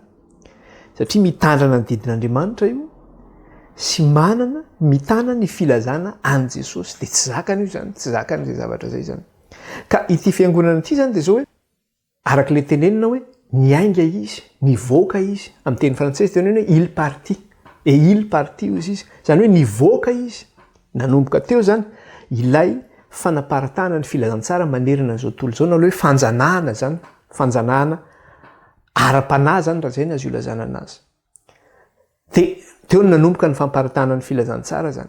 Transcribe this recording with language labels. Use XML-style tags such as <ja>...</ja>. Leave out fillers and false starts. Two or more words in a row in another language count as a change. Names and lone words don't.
<mg>Satria mitandrina ny didin'Andriamanitra io sy manana mitana ny filazana an' Jesosy dia tsy zakany io zany, tsy zakany izay zavatra zay zany. Ka ity fiangonana ity zany dia zao hoe arak'ilay tenenina hoe niainga izy, nivoaka izy. Amin'ny teny frantsay tenenina hoe</mg> <fr>il partit et il partit</fr> <mg>izy. Zany hoe nivoaka izy. Nanomboka teo zany ilay fanaparitahana ny filazantsara manerana an'izao tontolo izao, na hoe fanjanahana zany, fanjanahana ara-panahy zany raha zay ny azo ilazana anazy. Dia teo ny nanomboka ny famparitahana ny filazantsara zany.</mg>